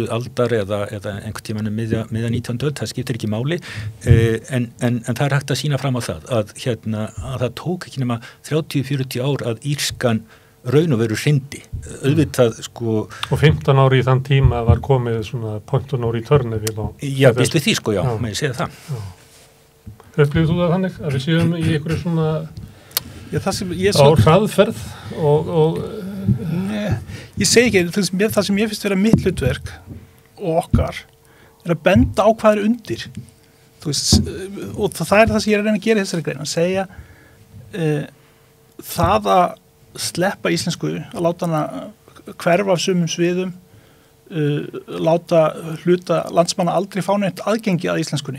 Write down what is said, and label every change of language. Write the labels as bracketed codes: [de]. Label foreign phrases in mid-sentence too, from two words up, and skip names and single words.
[is] aldar eða einhvern tímann miðja 19. öld, það skiptir ekki máli en það er hægt að sýna fram á það að það tók ekki nema 30-40 ár að írskan raun og veru hrindi auðvitað sko og 15 ári í þann tíma var komið svona [en] point of no return [is] já, býst við því sko, já, með ég segja það upplifir þú það þannig að við séum í einhverju svona já, á hraðferð og ég segi ekki, það sem ég finnst vera mitt hlutverk og okkar er að benda á hvað er undir þú veist, og það er það sem ég er að reyna að gera í þessari grein, að segja það að sleppa íslensku, að láta hana hverfa af sumum sviðum láta hluta landsmanna aldrei fá neitt aðgengi að íslenskunni.